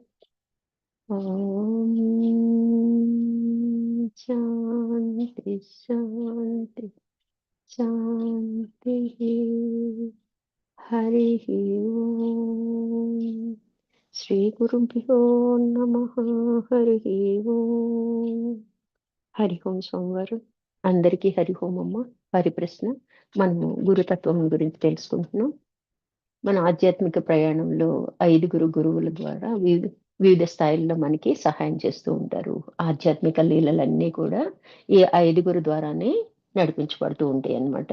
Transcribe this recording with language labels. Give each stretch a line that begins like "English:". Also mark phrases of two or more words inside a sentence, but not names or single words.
Sanskrit: ॐ शान्ति शान्ति शान्तिः। हरिः ओम्। श्रीगुरुभ्यो नमः। हरिः ओम्.
Telugu: హరి ఓం సోమవారు అందరికీ హరి ఓం అమ్మ. హరి ప్రశ్న. మనము గురుతత్వం గురించి తెలుసుకుంటున్నాం. మన ఆధ్యాత్మిక ప్రయాణంలో 5 గురువుల ద్వారా వివిధ స్థాయిల్లో మనకి సహాయం చేస్తూ ఉంటారు. ఆధ్యాత్మిక లీలలన్నీ కూడా ఈ 5 ద్వారానే నడిపించబడుతూ ఉంటాయి అన్నమాట.